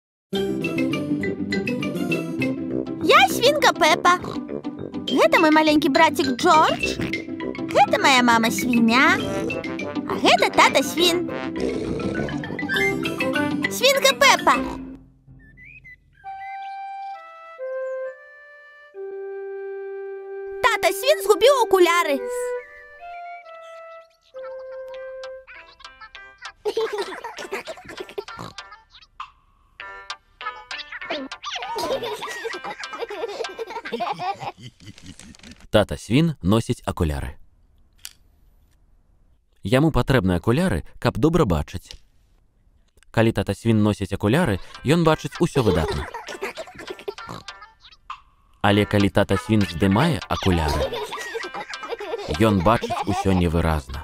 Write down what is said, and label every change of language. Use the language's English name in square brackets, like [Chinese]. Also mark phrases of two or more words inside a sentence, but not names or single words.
[Russian] Я свинка Пеппа. Это мой маленький братик Джордж. Это моя мама свинья. А это тата свин. Свинка Пеппа. [Ukrainian] Тата свин згубив окуляри. [Belarusian] Тата свін носіць акуляры. Яму патрэбны акуляры, каб добра бачыць. Калі тата свін носіць акуляры, ён бачыць усё выдатна. Але калі тата свін здымае акуляры, ён бачыць усё невыразна.